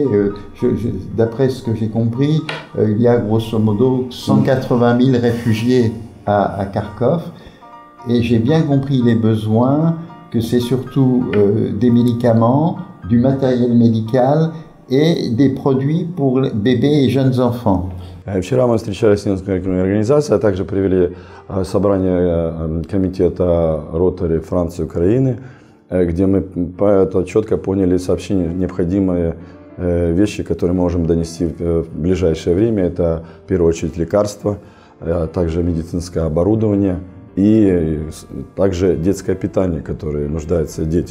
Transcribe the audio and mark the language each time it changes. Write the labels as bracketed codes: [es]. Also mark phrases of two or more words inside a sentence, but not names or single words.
[fr] D'après ce que j'ai compris, il y a grosso modo 180 000 réfugiés à Kharkov, et j'ai bien compris les besoins, que c'est surtout des médicaments, du matériel médical et des produits pour bébés et jeunes enfants. [ru] Вчера мы встречались с несколькими организациями, а также провели собрание комитета Ротари Франции и Украины, где мы четко поняли сообщения, необходимые вещи, которые мы можем донести в ближайшее время. Это в первую очередь лекарства, а также медицинское оборудование и также детское питание, которое нуждаются дети.